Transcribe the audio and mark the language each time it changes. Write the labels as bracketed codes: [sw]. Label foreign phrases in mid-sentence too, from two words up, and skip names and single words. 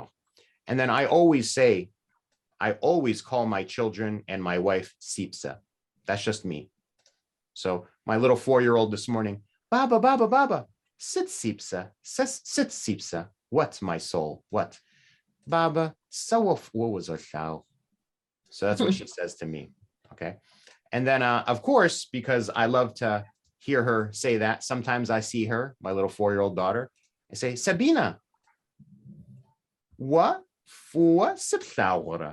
[en] And then I always call my children and my wife Sipsa. That's just me. So my little 4-year-old this morning, Baba, Baba, Baba, sit Sipsa, sit Sipsa. What, my soul? What? Baba, sawa for sochao. So that's what she says to me. Okay. And then, of course, because I love to hear her say that, sometimes I see her, my little 4-year-old daughter, I say, Sabina, what for sipsaura?